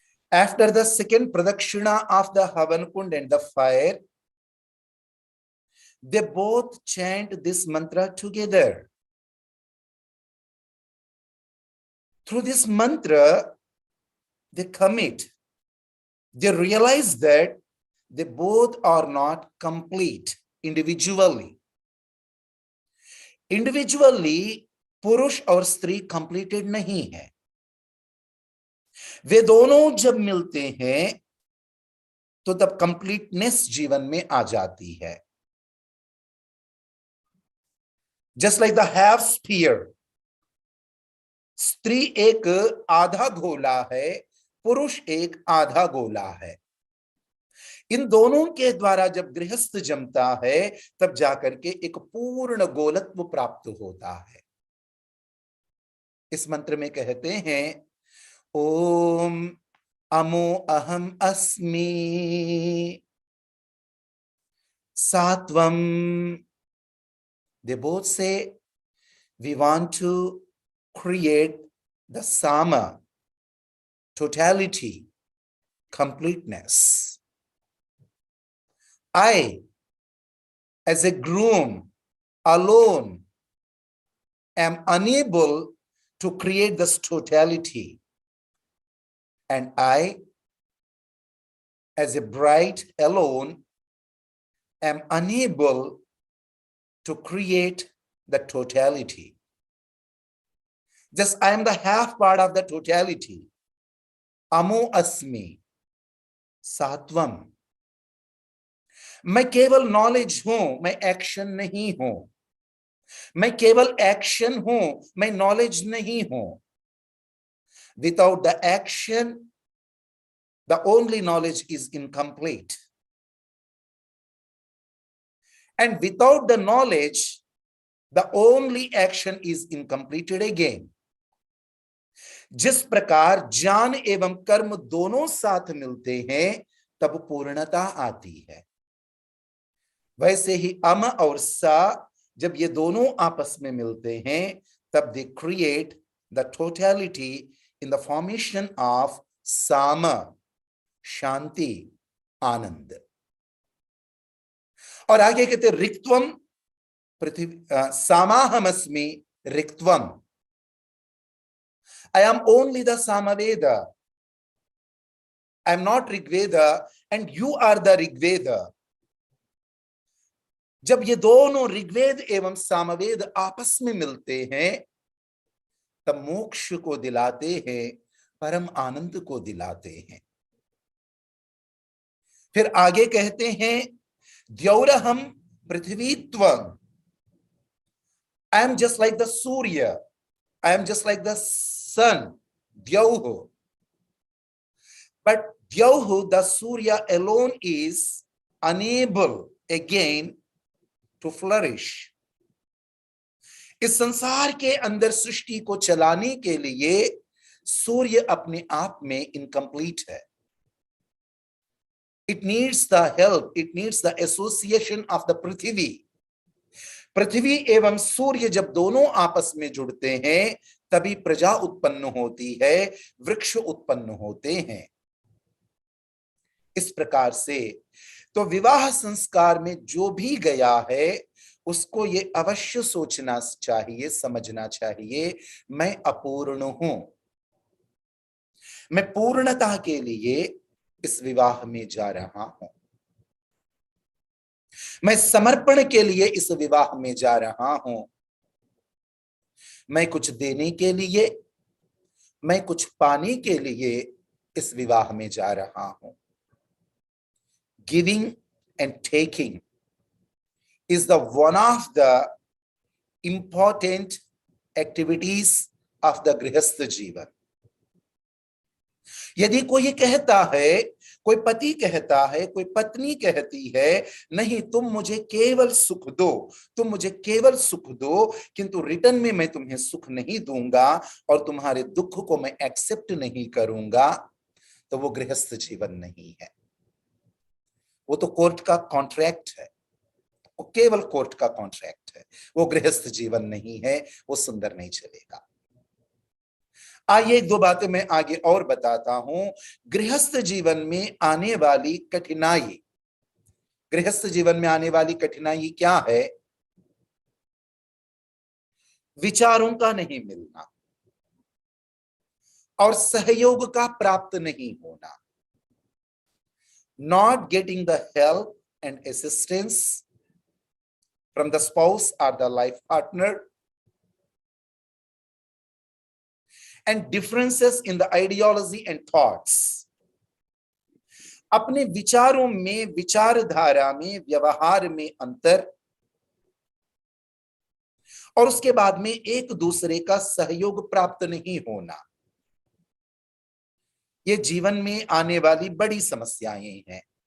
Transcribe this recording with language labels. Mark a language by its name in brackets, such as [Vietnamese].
[English] After the second pradakshina of the Havan Kund and the fire, they both chant this mantra together. Through this mantra, they commit. They realize that they both are not complete individually. Individually, [Hindi] पुरुष और स्त्री completed नहीं है। वे दोनों जब मिलते हैं तो तब कंप्लीटनेस जीवन में आ जाती है। [English] just like the half sphere, [Hindi] स्त्री एक आधा गोला है, पुरुष एक आधा गोला है। इन दोनों के द्वारा जब गृहस्थ जमता है तब जाकर के एक पूर्ण गोलत्व प्राप्त होता है। इस मंत्र में कहते हैं [Sanskrit] ओम अमो अहम अस्मि सात्वम. [English] They both say we want to create the sama, totality, completeness. I, as a groom, alone, am unable to create this totality. And I, as a bride alone, am unable to create the totality. Just I am the half part of the totality. [Sanskrit] Amo asmi सात्वम. [Hindi] मैं केवल knowledge हूं, मैं action नहीं हूं. मैं केवल action हूं, मैं नॉलेज नहीं हूं. [English] Without the action, the only knowledge is incomplete. And without the knowledge, the only action is incompleted again. [Hindi] जिस प्रकार ज्ञान एवं कर्म दोनों साथ मिलते हैं तब पूर्णता आती है, वैसे ही अम और सा जब ये दोनों आपस में मिलते हैं तब [English] they create the totality in the formation of साम, [Hindi] शांति, आनंद. और आगे कहते [Sanskrit] रिक्त्वम पृथ्वी सामाहमस्मि रिक्त्वम. [English] I am only the Samaveda. I am not Rigveda and you are the Rigveda. [Hindi] जब ये दोनों ऋग्वेद एवं सामवेद आपस में मिलते हैं तब मोक्ष को दिलाते हैं, परम आनंद को दिलाते हैं. फिर आगे कहते हैं [Sanskrit] द्यौरहम पृथ्वीत्वम. [English] I am just like the Surya. I am just like the sun, Dyauhu. But Dyauhu, the Surya alone is unable again to flourish. [Hindi] इस संसार के अंदर सृष्टि को चलाने के लिए सूर्य अपने आप में इनकम्प्लीट है. [English] It needs the help, it needs the association of the Prithvi. [Hindi] पृथ्वी एवं सूर्य जब दोनों आपस में जुड़ते हैं तभी प्रजा उत्पन्न होती है, वृक्ष उत्पन्न होते हैं. इस प्रकार से तो विवाह संस्कार में जो भी गया है उसको ये अवश्य सोचना चाहिए, समझना चाहिए, मैं अपूर्ण हूं. मैं पूर्णता के लिए इस विवाह में जा रहा हूं. मैं समर्पण के लिए इस विवाह में जा रहा हूं. मैं कुछ देने के लिए, मैं कुछ पाने के लिए इस विवाह में जा रहा हूं. [English] giving and taking is the one of the important activities of the [Hindi] गृहस्थ जीवन. यदि कोई कहता है, कोई पति कहता है, कोई पत्नी कहती है नहीं तुम मुझे केवल सुख दो, तुम मुझे केवल सुख दो, किंतु रिटर्न में मैं तुम्हें सुख नहीं दूंगा और तुम्हारे दुख को मैं एक्सेप्ट नहीं करूंगा, तो वो गृहस्थ जीवन नहीं है. वो तो कोर्ट का कॉन्ट्रैक्ट है, वो केवल कोर्ट का कॉन्ट्रैक्ट है, वो गृहस्थ जीवन नहीं है, वो सुंदर नहीं चलेगा. आइए एक दो बातें मैं आगे और बताता हूं. गृहस्थ जीवन में आने वाली कठिनाई, गृहस्थ जीवन में आने वाली कठिनाई क्या है? विचारों का नहीं मिलना और सहयोग का प्राप्त नहीं होना. [English] Not getting the help and assistance from the spouse or the life partner, and differences in the ideology and thoughts. [Hindi] अपने विचारों में, विचारधारा में, व्यवहार में अंतर और उसके बाद में एक दूसरे का सहयोग प्राप्त नहीं होना, ये जीवन में आने वाली बड़ी समस्याएं हैं.